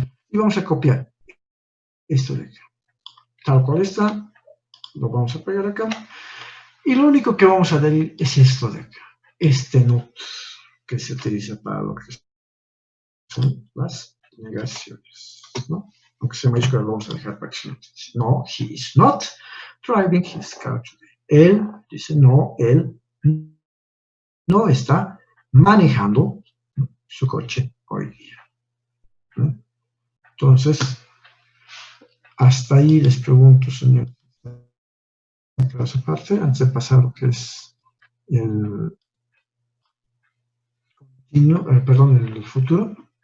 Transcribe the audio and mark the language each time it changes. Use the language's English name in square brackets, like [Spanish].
[Spanish] Y vamos a copiar esto de acá. Tal cual está, lo vamos a pegar acá. Y lo único que vamos a adherir es esto de acá. Este not que se utiliza para lo que son las negaciones, ¿no? Aunque sea mayúscula, lo vamos a dejar para que se note. [English] No, he is not driving his car today. [Spanish] Él dice no, él no está manejando su coche hoy día, ¿no? Entonces, hasta ahí les pregunto, señor. Esa parte, antes de pasar a lo que es el continuo, perdón, el futuro.